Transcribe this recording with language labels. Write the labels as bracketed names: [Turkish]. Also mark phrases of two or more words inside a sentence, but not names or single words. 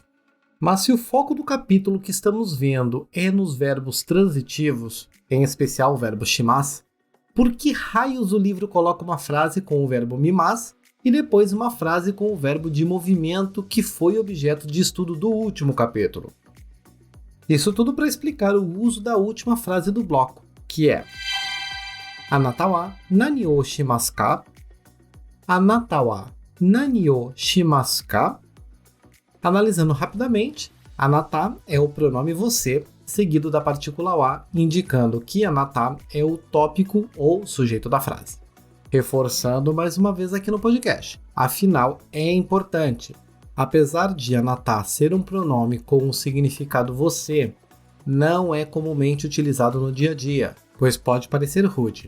[Portuguese] Mas se o foco do capítulo que estamos vendo é nos verbos transitivos, em especial o verbo shimasu, por que raios o livro coloca uma frase com o verbo mimasu e depois uma frase com o verbo de movimento que foi objeto de estudo do último capítulo? Isso tudo para explicar o uso da última frase do bloco, que é [Japanese] あなたは何をしますか? あなたは何をしますか? [Portuguese] Analisando rapidamente, anata é o pronome você, seguido da partícula wa, indicando que anata é o tópico ou sujeito da frase. Reforçando mais uma vez aqui no podcast, afinal é importante. Apesar de anata ser um pronome com o significado você, não é comumente utilizado no dia a dia, pois pode parecer rude.